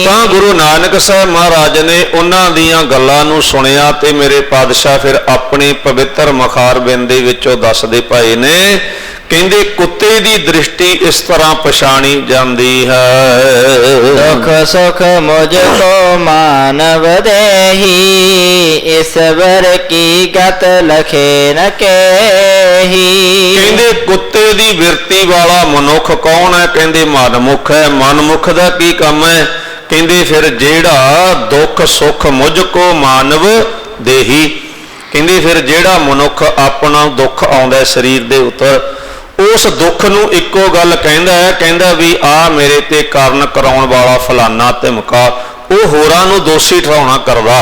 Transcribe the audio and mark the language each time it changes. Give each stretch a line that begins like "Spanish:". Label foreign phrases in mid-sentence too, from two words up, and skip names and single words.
Punjabi: ਤਾਂ ਗੁਰੂ ਨਾਨਕ ਸਾਹਿਬ ਮਹਾਰਾਜ ਨੇ ਉਹਨਾਂ ਦੀਆਂ ਗੱਲਾਂ ਨੂੰ ਸੁਣਿਆ, ਤੇ ਮੇਰੇ ਪਾਤਸ਼ਾਹ ਫਿਰ ਆਪਣੇ ਪਵਿੱਤਰ ਮੁਖਾਰਬਿੰਦ ਦੇ ਵਿੱਚੋਂ ਦੱਸਦੇ ਪਏ ਨੇ। ਕਹਿੰਦੇ ਕੁੱਤੇ ਦੀ ਦ੍ਰਿਸ਼ਟੀ ਇਸ ਤਰ੍ਹਾਂ ਪਛਾਣੀ ਜਾਂਦੀ ਹੈ। ਦੁਖ ਸੁਖ ਮੁਝ ਕੋ ਮਾਰ ਮਾਨਵ ਦੇਹੀ ਈਸ਼ਵਰ ਕੀ ਗਤ ਲਖੇ ਨ ਕੇਹੀ। ਕਹਿੰਦੇ ਕੁੱਤੇ ਦੀ ਬਿਰਤੀ ਵਾਲਾ ਮਨੁੱਖ ਕੌਣ ਹੈ? ਕਹਿੰਦੇ ਮਨਮੁਖ ਹੈ। ਮਨਮੁਖ ਦਾ ਕੀ ਕੰਮ ਹੈ? ਕਹਿੰਦੇ ਫਿਰ ਜਿਹੜਾ ਦੁੱਖ ਸੁੱਖ ਮੁਝ ਕੋ ਮਾਨਵ ਦੇਹੀ। ਕਹਿੰਦੇ ਫਿਰ ਜਿਹੜਾ ਮਨੁੱਖ ਆਪਣਾ ਦੁੱਖ ਆਉਂਦਾ ਸਰੀਰ ਦੇ ਉੱਤੇ, ਉਸ ਦੁੱਖ ਨੂੰ ਇੱਕੋ ਗੱਲ ਕਹਿੰਦਾ ਹੈ, ਕਹਿੰਦਾ ਵੀ ਆ ਮੇਰੇ ਤੇ ਕਾਰਨ ਕਰਾਉਣ ਵਾਲਾ ਫਲਾਨਾ ਧਮਕਾ, ਉਹ ਹੋਰਾਂ ਨੂੰ ਦੋਸ਼ੀ ਠਹਿਰਾਉਣਾ ਕਰਦਾ।